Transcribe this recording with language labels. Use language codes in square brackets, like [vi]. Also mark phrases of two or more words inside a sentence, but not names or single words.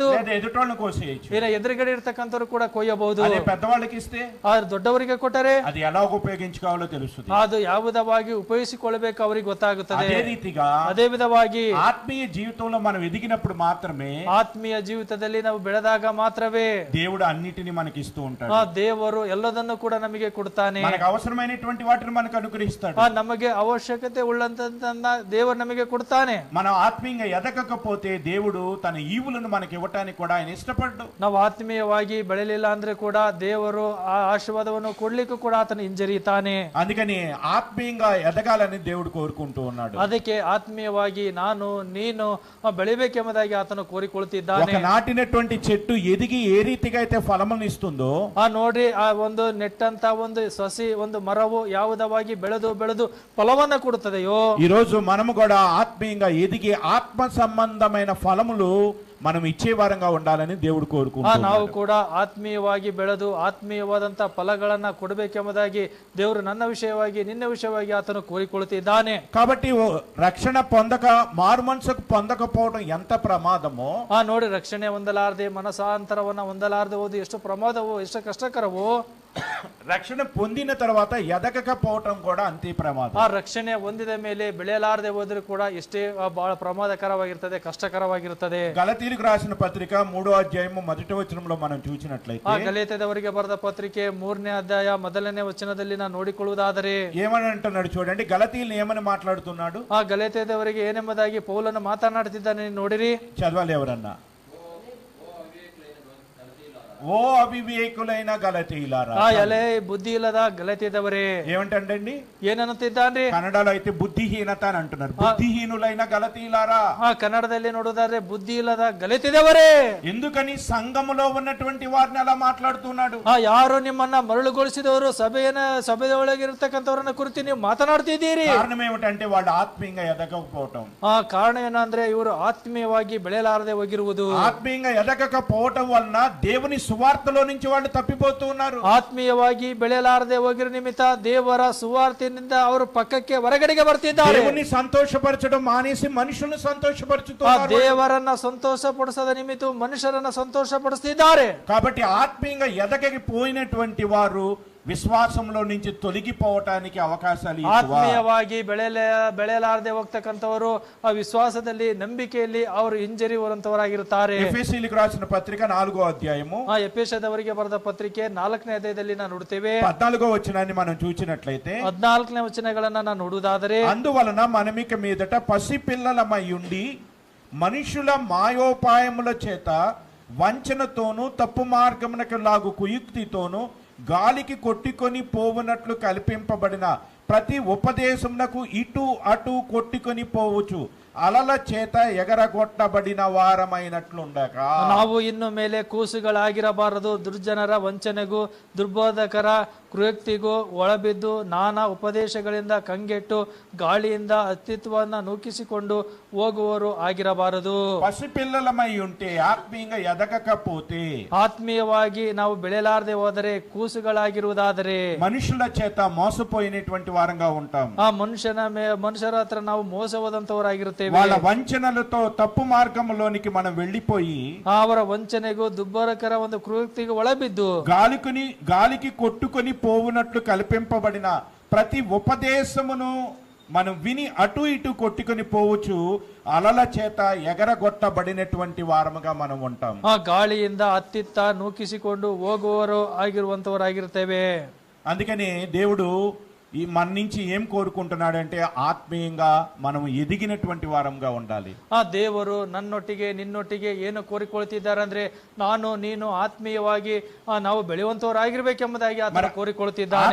[te] లేదా ఎదుటోళ్ళని కోసేయచ్చు. [kn] ಎದುರುಗಡೆ ಇರ್ತಕ್ಕಂಥವ್ರು ಕೂಡ ಕೊಯ್ಯಬಹುದು. [te] అదే పెద్దవాళ్ళకి ఇస్తే [kn] ದೊಡ್ಡವರಿಗೆ ಕೊಟ್ಟರೆ [te] అది ఎలా ఉపయోగించుకోవాలో తెలుస్తుంది. [kn] ಅದು ಯಾವುದವಾಗಿ ಉಪಯೋಗಿಸಿಕೊಳ್ಳಬೇಕು ಅವರಿಗೆ ಗೊತ್ತಾಗುತ್ತದೆ. [te] అదే రీతిగా [kn] ಅದೇ ವಿಧವಾಗಿ [te] ఆత్మీయ జీవితంలో మనం ఎదిగినప్పుడు మాత్రమే [kn] ಆತ್ಮೀಯ ಜೀವಿತದಲ್ಲಿ ನಾವು ಬೆಳೆದಾಗ ಮಾತ್ರವೇ [te] దేవుడు అన్నిటిని మనకి ఇస్తూ ఉంటాడు. [kn] ದೇವರು ಎಲ್ಲದನ್ನು ಕೂಡ ನಮಗೆ ಕೊಡ್ತಾನೆ. [te] మనకు అవసరమైనటువంటి వాటిని మనకు అనుగ్రహిస్తాడు. [kn] ನಮಗೆ ಅವಶ್ಯಕತೆ ಉಳ್ಳಂತ ದೇವರು ನಮಗೆ ಕೊಡ್ತಾನೆ. [te] మనం ఆత్మీయంగా ఎదగకపోతే దేవుడు తన ఈవులను మనకి ఇవ్వటానికి కూడా ఆయన ఇష్టపడ్డు. [kn] ನಾವು ಆತ್ಮೀಯವಾಗಿ ಬೆಳೆಯಲಿಲ್ಲ ಅಂದ್ರೆ ಕೂಡ ದೇವರು ಆ ಆಶೀರ್ವಾದವನ್ನು ಕೊಡ್ಲಿಕ್ಕೂ ಕೂಡ ಆತನ ಹಿಂಜರಿತಾನೆ. [te] అందుకని ఆత్మీయంగా ఎదగాలని దేవుడు కోరుకుంటూ ఉన్నాడు. [kn] ಅದಕ್ಕೆ ಆತ್ಮೀಯವಾಗಿ ನಾನು ನೀನು ಬೆಳಿಬೇಕೆಂಬುದಾಗಿ ಆತನು ಕೋರಿಕೊಳ್ತಿದ್ದಾನೆ. [te] ఒక నాటినటువంటి చెట్టు ఎదిగి ఏ రీతిగా అయితే ఫలమును ఇస్తుందో, [kn] ನೋಡ್ರಿ, ಆ ಒಂದು ನೆಟ್ಟಂತ ಒಂದು ಸಸಿ ಒಂದು ಮರವು ಯಾವುದವಾಗಿ ಬೆಳೆದು ಬೆಳೆದು ಫಲವನ್ನ ಕೊಡುತ್ತದೆಯೋ, [te] ఈ రోజు మనము కూడా ఆత్మీయంగా ఎదిగి ఆత్మ సంబంధమైన ఫలములు మనం ఇచ్చే వారంగా ఉండాలని దేవుడు కోరుకుంటున్నాడు. [kn] ನಾವು ಕೂಡ ಆತ್ಮೀಯವಾಗಿ ಬೆಳೆದು ಆತ್ಮೀಯವಾದಂತ ಫಲಗಳನ್ನ ಕೊಡಬೇಕೆಂಬುದಾಗಿ ದೇವರು ನನ್ನ ವಿಷಯವಾಗಿ ನಿನ್ನ ವಿಷಯವಾಗಿ ಆತನು ಕೋರಿಕೊಳ್ಳುತ್ತಿದ್ದಾನೆ. [te] కాబట్టి రక్షణ పొందక మారు మనసుకు పొందకపోవడం ఎంత ప్రమాదమో, [kn] ನೋಡಿ, ರಕ್ಷಣೆ ಹೊಂದಲಾರದೆ ಮನಸಾಂತರವನ್ನ ಹೊಂದಲಾರದೆ ಹೋದು ಎಷ್ಟು ಪ್ರಮಾದವೋ, ಎಷ್ಟು ಕಷ್ಟಕರವೋ, [te] రక్షణ పొందిన తర్వాత ఎదగకపోవటం కూడా అంతే ప్రమాదం. [kn] ಆ ರಕ್ಷಣೆ ಹೊಂದಿದ ಮೇಲೆ ಬೆಳೆಯಲಾರದೆ ಹೋದ್ರೆ ಕೂಡ ಎಷ್ಟೇ ಬಹಳ ಪ್ರಮಾದಕರವಾಗಿರ್ತದೆ, ಕಷ್ಟಕರವಾಗಿರುತ್ತದೆ. [te] గలతీయులకు రాసిన పత్రిక 3వ అధ్యాయము 1వ వచనంలో మనం చూసినట్లయితే, [kn] ಗಲಾತ್ಯದವರಿಗೆ ಬರೆದ ಪತ್ರಿಕೆ 3ನೇ ಅಧ್ಯಾಯ 1ನೇ ವಚನದಲ್ಲಿ ನಾವು ನೋಡಿಕೊಳ್ಳುವುದಾದರೆ [te] ఏమని అంటున్నాడు చూడండి. గలతీయులను ఏమని మాట్లాడుతున్నాడు? [kn] ಗಲಾತ್ಯದವರಿಗೆ ಏನೆಂಬುದಾಗಿ ಪೌಲನು ಮಾತನಾಡುತ್ತಿದ್ದಾನೆ ನೋಡಿರಿ. [te] చదవాలి ఎవరన్నా? ఓ అవివేకులైన గలతీయులారా. [kn] ಎಲೆ ಬುದ್ಧಿ ಇಲ್ಲದ ಗಲತಿದವರೇ. [te] ఏమంటండి? [kn] ಏನನ್ನುತ್ತಿದ್ದಾನ್ರಿ? [te] కన్నడలో అయితే బుద్ధిహీనత అని అంటున్నారు. బుద్ధిహీనులైన గలతీయులారా. [kn] ಕನ್ನಡದಲ್ಲಿ ನೋಡೋದಾದ್ರೆ ಬುದ್ಧಿ ಇಲ್ಲದ ಗಲತಿದವರೇ. [te] ఎందుకని సంఘములో ఉన్నటువంటి వారిని అలా మాట్లాడుతున్నాడు? [kn] ಯಾರು ನಿಮ್ಮನ್ನ ಮರಳುಗೊಳಿಸಿದವರು ಸಭೆಯೊಳಗಿರ್ತಕ್ಕಂಥವ್ರನ್ನ ಕುರಿತು ನೀವು ಮಾತನಾಡ್ತಿದ್ದೀರಿ. [te] కారణం ఏమిటంటే వాళ్ళు ఆత్మీయంగా ఎదగకపోవటం. [kn] ಕಾರಣ ಏನಂದ್ರೆ ಇವರು ಆತ್ಮೀಯವಾಗಿ ಬೆಳೆಯಲಾರದೆ ಹೋಗಿರುವುದು. [te] ఆత్మీయంగా ఎదగకపోవటం వలన దేవుని సువార్తలో నుంచి వాళ్ళు తప్పిపోతూ ఉన్నారు. [kn] ಆತ್ಮೀಯವಾಗಿ ಬೆಳೆಯಲಾರದೆ ಹೋಗಿರೋ ನಿಮಿತ್ತ ದೇವರ ಸುವಾರ್ತೆಯಿಂದ ಅವರು ಪಕ್ಕಕ್ಕೆ ಹೊರಗಡೆಗೆ ಬರ್ತಿದ್ದಾರೆ. [te] దేవుని సంతోషపరచడం మానేసి మనుషులను సంతోషపరుచుతున్నారు. [kn] ದೇವರನ್ನ ಸಂತೋಷ ಪಡಿಸದ ನಿಮಿತ್ತ ಮನುಷ್ಯರನ್ನ ಸಂತೋಷ ಪಡಿಸ್ತಿದ್ದಾರೆ. [te] కాబట్టి ఆత్మీయంగా ఎదగకపోయినటువంటి వారు విశ్వాసంలో నుంచి తొలగిపోవటానికి అవకాశాలు ఎక్కువ. [kn] ಆತ್ಮೀಯವಾಗಿ ಬೆಳೆಯಲಾರದೆ ಹೋಗ್ತಕ್ಕಂಥವರು ಆ ವಿಶ್ವಾಸದಲ್ಲಿ ನಂಬಿಕೆಯಲ್ಲಿ ಅವರು ಹಿಂಜರಿಯುವಂತವರಾಗಿರುತ್ತಾರೆ. [te] ಎಫೆಸೀయులకు రాసిన పత్రిక 4వ అధ్యాయము [kn] ಎಫೆಸದವರಿಗೆ ಬರೆದ ಪತ್ರಿಕೆ 4ನೇ ಅಧ್ಯಾಯದಲ್ಲಿ ನಾವು ನೋಡ್ತೇವೆ. [te] 14వ వచనాన్ని మనం చూచినట్లయితే [kn] 14ನೇ ವಚನಗಳನ್ನ ನಾವು ನೋಡುವುದಾದರೆ, [te] అందువలన మనమిక మీదట పసిపిల్లలమై ఉండి మనుషుల మాయోపాయముల చేత వంచనతోనూ తప్పు మార్గమునకు లాగు కుయుక్తితోనూ గాలికి కొట్టుకొని పోవునట్లు కల్పింపబడిన ప్రతి ఉపదేశమునకు ఇటు అటు కొట్టుకొని పోవచ్చు అలల చేత ఎగరగొట్టబడిన వారమైనట్లుండక [kn] ನಾವು ಇನ್ನು ಮೇಲೆ ಕೂಸುಗಳಾಗಿರಬಾರದು, ದುರ್ಜನರ ವಂಚನೆಗೂ ದುರ್ಬೋಧಕರ ಕುಯುಕ್ತಿಗೂ ಒಳಬಿದ್ದು ನಾನಾ ಉಪದೇಶಗಳಿಂದ ಕಂಗೆಟ್ಟು ಗಾಳಿಯಿಂದ ಅಸ್ತಿತ್ವವನ್ನು ನೂಕಿಸಿಕೊಂಡು ಹೋಗುವವರು ಆಗಿರಬಾರದು. [te] పసిపిల్లలమై ఉంటే ఆత్మీయంగా ఎదగకపోతే, [kn] ಆತ್ಮೀಯವಾಗಿ ನಾವು ಬೆಳೆಯಲಾರದೆ ಹೋದರೆ, ಕೂಸುಗಳಾಗಿರುವುದಾದರೆ [te] మనుషుల చేత మోసపోయినటువంటి వారంగా ఉంటాం. [kn] ಆ ಮನುಷ್ಯರ ಹತ್ರ ನಾವು ಮೋಸ ಹೋದಂತವರಾಗಿರುತ್ತೇವೆ. [te] వాళ్ళ వంచనలతో తప్పు మార్గంలోనికి మనం వెళ్ళిపోయి [kn] ಅವರ ವಂಚನೆಗೂ ದುರ್ಬರಕರ ಒಂದು ಕುಯುಕ್ತಿಗೂ ಒಳಬಿದ್ದು [te] గాలికి కొట్టుకొని పోవునట్లు కల్పింపబడిన ప్రతి ఉపదేశమును మనం విని అటు ఇటు కొట్టుకొని పోవచ్చు అలల చేత ఎగరగొట్టబడినటువంటి వారముగా మనం ఉంటాం. [kn] ಆ ಗಾಳಿಯಿಂದ ಅತ್ತಿತ್ತ ನೂಕಿಸಿಕೊಂಡು ಹೋಗುವವರು ಆಗಿರುವಂತವರಾಗಿರುತ್ತೇವೆ. [te] అందుకనే దేవుడు ఈ మన నుంచి ఏం కోరుకుంటున్నాడంటే ఆత్మీయంగా మనం ఎదిగినటువంటి వారంగా ఉండాలి. [kn] ಆ ದೇವರು ನನ್ನೊಟ್ಟಿಗೆ ನಿನ್ನೊಟ್ಟಿಗೆ ಏನು ಕೋರಿಕೊಳ್ತಿದ್ದಾರೆ ಅಂದ್ರೆ, ನಾನು ನೀನು ಆತ್ಮೀಯವಾಗಿ ನಾವು ಬೆಳೆಯುವಂತವರಾಗಿರ್ಬೇಕೆಂಬುದಾಗಿ ಆತನು ಕೋರಿಕೊಳ್ತಿದ್ದಾನೆ.